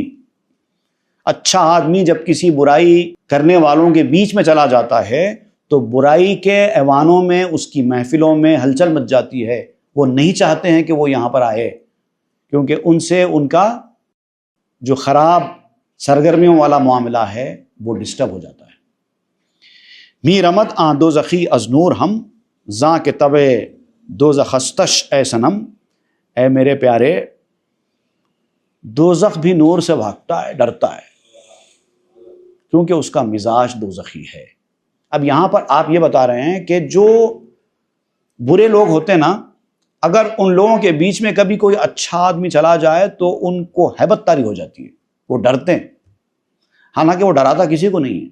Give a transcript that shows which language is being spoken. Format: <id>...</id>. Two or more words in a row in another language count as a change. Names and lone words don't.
<ur>اچھا آدمی جب کسی برائی کرنے والوں کے بیچ میں چلا جاتا ہے تو برائی کے ایوانوں میں، اس کی محفلوں میں ہلچل مچ جاتی ہے. وہ نہیں چاہتے ہیں کہ وہ یہاں پر آئے، کیونکہ ان سے ان کا جو خراب سرگرمیوں والا معاملہ ہے وہ ڈسٹرب ہو جاتا ہے.</ur> <fa>می رمت آن دوزخی از نور ہم، زاں کے طبع دوزخستش اے صنم.</fa> <ur>اے میرے پیارے، دوزخ بھی نور سے بھاگتا ہے، ڈرتا ہے، کیونکہ اس کا مزاج دوزخی ہے. اب یہاں پر آپ یہ بتا رہے ہیں کہ جو برے لوگ ہوتے ہیں نا، اگر ان لوگوں کے بیچ میں کبھی کوئی اچھا آدمی چلا جائے تو ان کو ہیبت طاری ہو جاتی ہے، وہ ڈرتے ہیں، حالانکہ وہ ڈراتا کسی کو نہیں ہے.</ur>